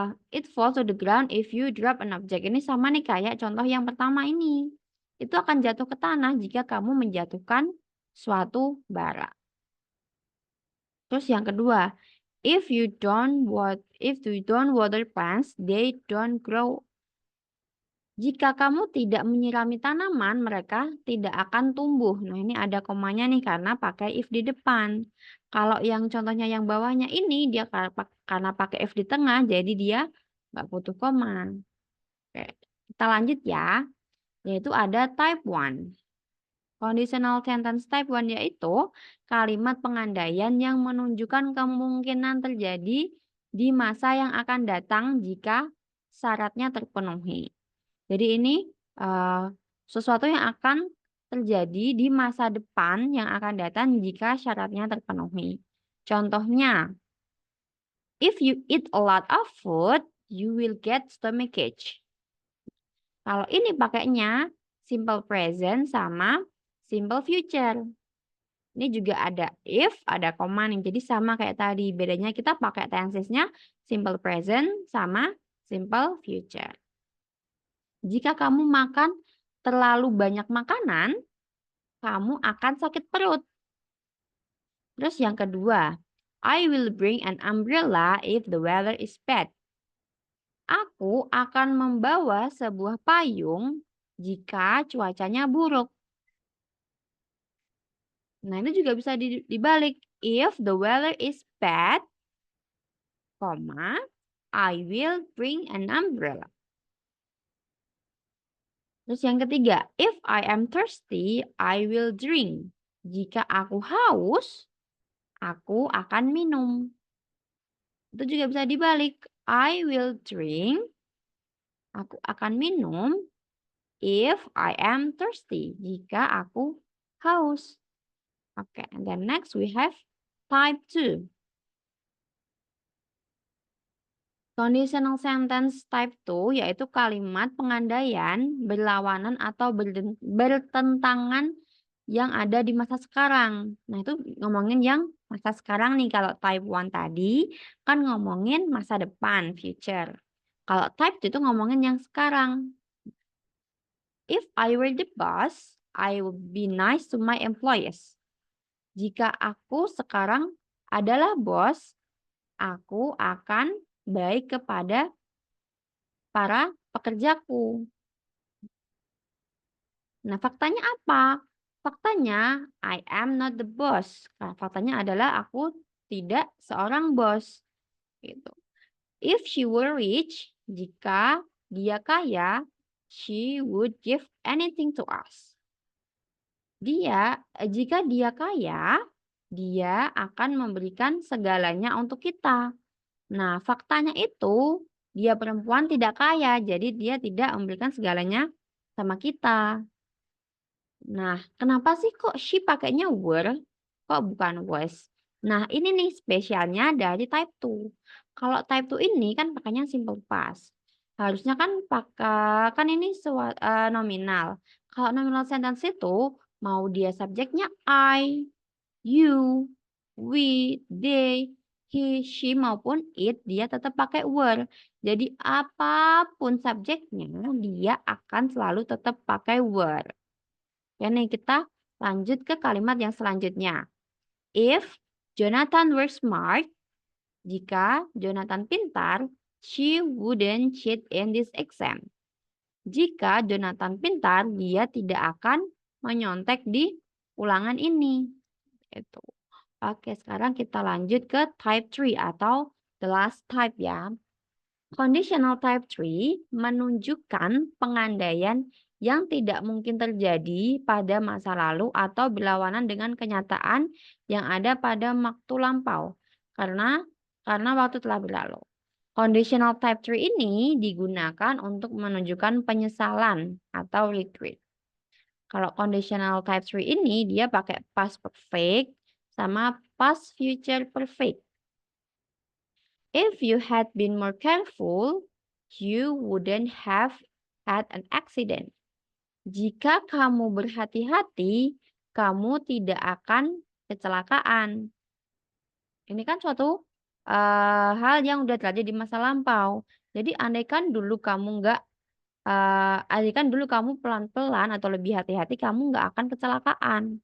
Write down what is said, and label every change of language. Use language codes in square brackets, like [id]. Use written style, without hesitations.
[en] It falls to the ground if you drop an object. [id] Ini sama nih kayak contoh yang pertama ini. Itu akan jatuh ke tanah jika kamu menjatuhkan suatu barang. Terus yang kedua, [en] if you don't water plants, they don't grow. [id] Jika kamu tidak menyirami tanaman, mereka tidak akan tumbuh. Nah, ini ada komanya nih karena pakai if di depan. Kalau yang contohnya yang bawahnya ini dia karena pakai F di tengah, jadi dia nggak butuh koma. Oke, kita lanjut ya, yaitu ada type 1. Conditional sentence type 1 yaitu kalimat pengandaian yang menunjukkan kemungkinan terjadi di masa yang akan datang jika syaratnya terpenuhi. Jadi ini eh, sesuatu yang akan terjadi di masa depan yang akan datang jika syaratnya terpenuhi. Contohnya, [en] if you eat a lot of food, you will get stomachache. [id] Kalau ini pakainya simple present sama simple future. Ini juga ada if, ada koma nih. Jadi sama kayak tadi. Bedanya kita pakai tensesnya simple present sama simple future. Jika kamu makan terlalu banyak makanan, kamu akan sakit perut. Terus yang kedua, [en] I will bring an umbrella if the weather is bad. [id] Aku akan membawa sebuah payung jika cuacanya buruk. Nah, ini juga bisa dibalik. [en] If the weather is bad, I will bring an umbrella. [id] Terus yang ketiga, [en] if I am thirsty, I will drink. [id] Jika aku haus, aku akan minum. Itu juga bisa dibalik. [en] I will drink, [id] aku akan minum [en] if I am thirsty. [id] Jika aku haus. [en] Oke, and then next we have type 2. [id] Conditional sentence type 2 yaitu kalimat pengandaian berlawanan atau bertentangan yang ada di masa sekarang. Nah, itu ngomongin yang masa sekarang nih. Kalau type 1 tadi kan ngomongin masa depan, future. Kalau type 2 itu ngomongin yang sekarang. [en] If I were the boss, I would be nice to my employees. [id] Jika aku sekarang adalah bos, aku akan baik kepada para pekerjaku. Nah, faktanya apa? Faktanya, [en] I am not the boss. [id] Nah, faktanya adalah aku tidak seorang bos. Gitu. [en] If she were rich, [id] jika dia kaya, [en] she would give anything to us. [id] Jika dia kaya, dia akan memberikan segalanya untuk kita. Nah, faktanya itu dia perempuan tidak kaya, jadi dia tidak memberikan segalanya sama kita. Nah, kenapa sih kok she pakainya were, kok bukan was? Nah, ini nih spesialnya dari type 2. Kalau type 2 ini kan pakainya simple past. Harusnya kan pakai kan ini nominal. Kalau nominal sentence itu mau dia subjeknya I, you, we, they, he, she maupun it, dia tetap pakai were. Jadi apapun subjeknya, dia akan selalu tetap pakai were. Ya nih, kita lanjut ke kalimat yang selanjutnya. [en] If Jonathan were smart, [id] jika Jonathan pintar, [en] she wouldn't cheat in this exam. [id] Jika Jonathan pintar, dia tidak akan menyontek di ulangan ini. Itu. Oke, sekarang kita lanjut ke type 3 atau [en] the last type [id] ya. Conditional type 3 menunjukkan pengandaian yang tidak mungkin terjadi pada masa lalu atau berlawanan dengan kenyataan yang ada pada waktu lampau karena waktu telah berlalu. Conditional type 3 ini digunakan untuk menunjukkan penyesalan atau regret. Kalau conditional type 3 ini dia pakai past perfect sama past future perfect. [en] If you had been more careful, you wouldn't have had an accident. [id] Jika kamu berhati-hati, kamu tidak akan kecelakaan. Ini kan suatu hal yang udah terjadi di masa lampau. Jadi andaikan dulu kamu pelan-pelan atau lebih hati-hati, kamu nggak akan kecelakaan.